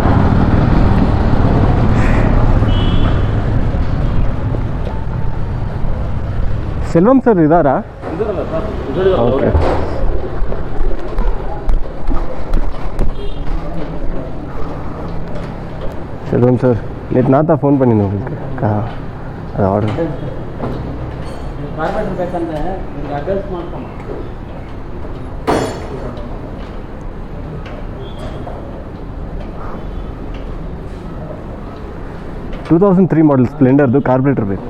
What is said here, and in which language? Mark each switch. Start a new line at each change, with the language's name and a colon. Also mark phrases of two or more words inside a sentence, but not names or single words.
Kannada: ಸೆಲ್ವಂ ಸರ್ ಇದ್ದಾರಾ?
Tamil: ಓಕೆ. ಸೆಲ್ವಂ ಸರ್ நேற்று நான் தான் ஃபோன் பண்ணினேன் உங்களுக்கு. அது ஆர்டர்
Kannada: ಬೇಕಂದ್ರೆ ಅಡ್ರೆಸ್ ಮಾಡ್ಕೊಂಡು 2003 ಮಾಡಲ್ ಸ್ಪ್ಲೆಂಡರ್ದು ಕಾರ್ಬೊರೇಟರ್ ಬೇಕು.